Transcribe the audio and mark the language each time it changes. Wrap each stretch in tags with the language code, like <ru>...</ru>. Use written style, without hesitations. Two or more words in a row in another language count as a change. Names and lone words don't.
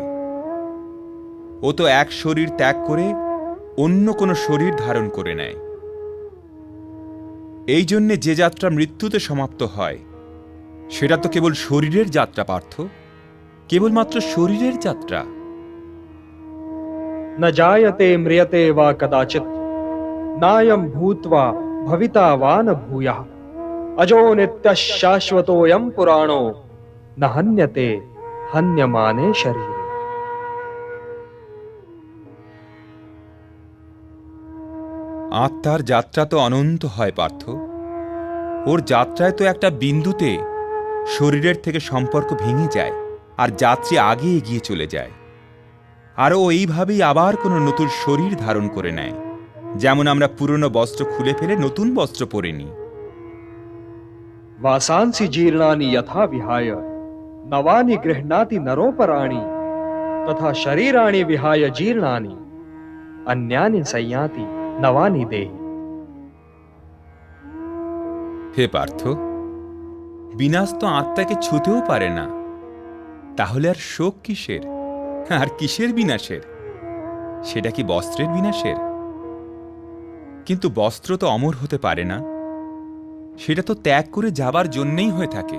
<bn>ও তো এক শরীর ত্যাগ করে অন্য কোনো শরীর ধারণ করে নেয়। এই জন্যে যে যাত্রা মৃত্যুতে সমাপ্ত হয় সেটা তো কেবল শরীরের যাত্রা পার্থ, কেবলমাত্র শরীরের যাত্রা।</bn> <sa>न जायते म्रियते वा कदाचित् नायं भूत्वा भविता वा न भूयः अजो नित्यः शाश्वतोऽयं पुराणो न हन्यते हन्यमाने शरीरे।</sa> <bn>আত্মার যাত্রা তো অনন্ত হয় পার্থ। ওর যাত্রায় তো একটা বিন্দুতে শরীরের থেকে সম্পর্ক ভেঙে যায় আর যাত্রী আগে এগিয়ে চলে যায়। আর ও এইভাবেই আবার কোনো নতুন শরীর ধারণ করে নেয়, যেমন আমরা পুরনো বস্ত্র খুলে ফেলে নতুন বস্ত্র পরে নিই।</bn> <sa>वासांसि जीर्णानि यथा विहाय नवानि गृह्णाति नरोपराणि तथा शरीराणि विहाय जीर्णानि अन्यानि संयाति नवानि देहि।</sa> <bn>হে পার্থ, বিনাশ তো আত্মাকে ছুঁতেও পারে না, তাহলে আর শোক কিসের? আর কিসের বিনাশের? সেটা কি বস্ত্রের বিনাশের? কিন্তু বস্ত্র তো অমর হতে পারে না, সেটা তো ত্যাগ করে যাবার জন্যেই হয়ে থাকে।</bn>